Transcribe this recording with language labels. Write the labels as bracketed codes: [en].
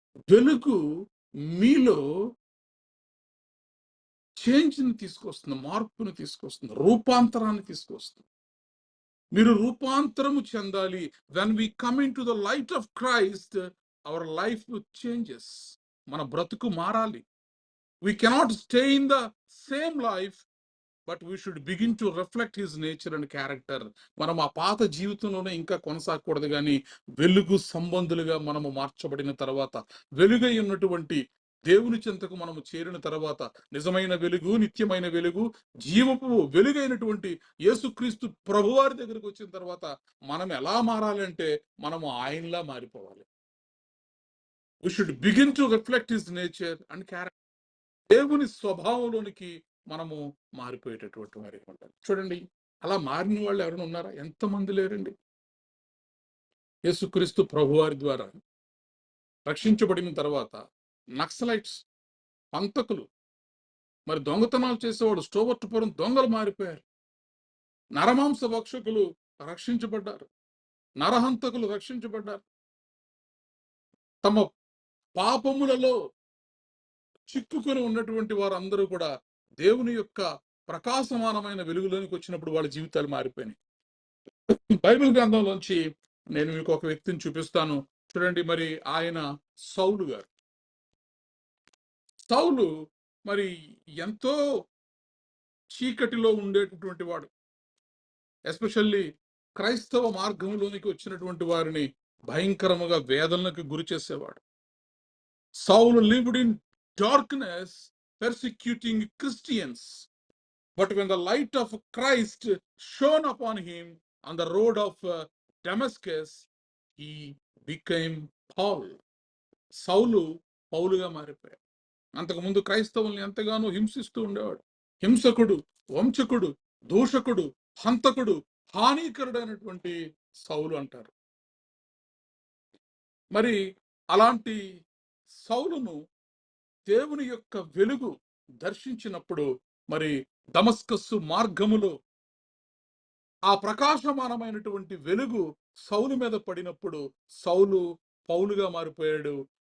[te] వెలుగు మీలో చేంజ్ని తీసుకొస్తుంది, మార్పుని తీసుకొస్తుంది, రూపాంతరాన్ని తీసుకొస్తుంది. మీరు రూపాంతరము చెందాలి. [en] When we come into the light of Christ our life changes. [te] మన బ్రతుకు మారాలి. [en] We cannot stay in the same life, but we should begin to reflect his nature and character. [te] మనం ఆ పాత జీవితంలోనే ఇంకా కొనసాగకూడదు కానీ వెలుగు సంబంధులుగా మనము మార్చబడిన తర్వాత, వెలుగై ఉన్నటువంటి దేవుని చెంతకు మనము చేరిన తర్వాత, నిజమైన వెలుగు, నిత్యమైన వెలుగు, జీవపు వెలుగైనటువంటి యేసుక్రీస్తు ప్రభువారి దగ్గరికి వచ్చిన తర్వాత మనం ఎలా మారాలి అంటే మనము ఆయనలా మారిపోవాలి. [en] We should begin to reflect his nature and character. [te] దేవుని స్వభావంలోనికి మనము మారిపోయేటటువంటి వారి ఉంటారు. చూడండి, అలా మారిన వాళ్ళు ఎవరైనా ఉన్నారా? ఎంతమంది లేరండి. యేసుక్రీస్తు ప్రభువారి ద్వారా రక్షించబడిన తర్వాత నక్సలైట్స్, పంతకులు, మరి దొంగతనాలు చేసేవాడు, స్టోవర్టుపురం దొంగలు మారిపోయారు. నరమాంస భక్షకులు రక్షించబడ్డారు. నరహంతకులు రక్షించబడ్డారు. తమ పాపములలో చిక్కుకొని ఉన్నటువంటి వారందరూ కూడా దేవుని యొక్క ప్రకాశమానమైన వెలుగులోనికి వచ్చినప్పుడు వాళ్ళ జీవితాలు మారిపోయినాయి. బైబిల్ గ్రంథంలోంచి నేను మీకు ఒక వ్యక్తిని చూపిస్తాను. చూడండి, మరి ఆయన సౌలు గారు. సౌలు మరి ఎంతో చీకటిలో ఉండేటటువంటి వాడు. ఎస్పెషల్లీ క్రైస్తవ మార్గంలోనికి వచ్చినటువంటి వారిని భయంకరముగా వేదనలకు గురి చేసేవాడు. [en] Saul lived in darkness, persecuting Christians. But when the light of Christ shone upon him on the road of Damascus, he became Paul. [te] సౌలు పౌలుగా మారిపోయాడు. అంతకుముందు క్రైస్తవుల్ని ఎంతగానో హింసిస్తూ ఉండేవాడు. హింసకుడు, వంచకుడు, దూషకుడు, హంతకుడు, హానికరుడైనటువంటి సౌలు అంటారు. మరి అలాంటి సౌలును దేవుని యొక్క వెలుగు దర్శించినప్పుడు, మరి దమస్కస్సు మార్గములో ఆ ప్రకాశమానమైనటువంటి వెలుగు సౌలు మీద పడినప్పుడు సౌలు పౌలుగా మారిపోయాడు.